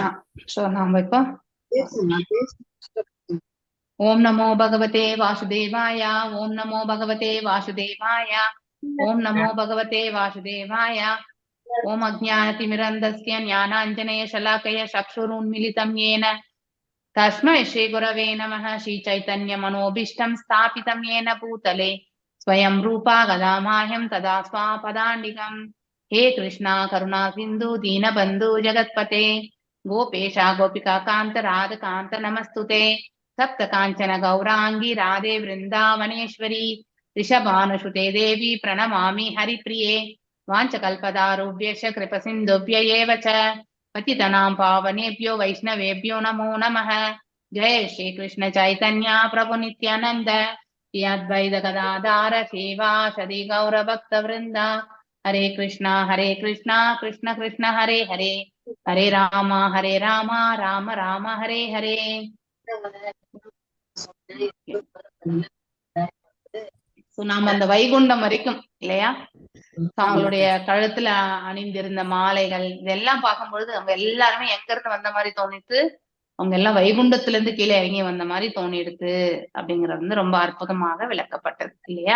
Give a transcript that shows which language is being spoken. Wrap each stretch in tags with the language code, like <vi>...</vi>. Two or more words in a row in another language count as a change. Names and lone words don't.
<ta>சோ நாம இப்போ</ta> <sa>ॐ नमो भगवते वासुदेवाय. ॐ नमो भगवते वासुदेवाय ॐ नमो भगवते वासुदेवाय. ॐ अज्ञानतिमिरान्धस्य ज्ञानाञ्जन शलाकया चक्षुरुन्मीलितम् येन तस्मै श्री गुरवे नमः. श्री चैतन्य मनोभीष्टं स्थापितं येन भूतले स्वयं रूपा गदामाह्यं तदा स्वापदान्तिकम्. हे कृष्णा करुणा सिन्धु दीनबन्धु जगत्पते गोपेशा गोपिका कान्त राधकान्त नमस्तुते. सप्त काञ्चन गौरांगी राधे वृन्दावनेश्वरी ऋषभानुसुते देवी प्रणमामि हरिप्रिये. वाञ्छकल्पदारुभ्यश्च कृपसिन्धुभ्य एव च पतितनां पावनेभ्यो वैष्णवेभ्यो नमो नमः. जय श्री कृष्ण चैतन्य प्रभु नित्यानंद श्री अद्वैत गदाधर श्रीवासदि गौर भक्त वृंद. हरे कृष्णा कृष्ण कृष्ण हरे हरे हरे राम राम राम हरे हरे.</sa> <ta>நாம அந்த வைகுண்டம் வரைக்கும் இல்லையா, அவங்களுடைய கழுத்துல அணிந்திருந்த மாலைகள் இதெல்லாம் பார்க்கும்பொழுது அவங்க எல்லாருமே எங்க இருந்து வந்த மாதிரி தோணிட்டு, அவங்க எல்லாம் வைகுண்டத்துல இருந்து கீழே இறங்கி வந்த மாதிரி தோணிடுது அப்படிங்கறது வந்து ரொம்ப அற்புதமாக விளக்கப்பட்டது இல்லையா.</ta>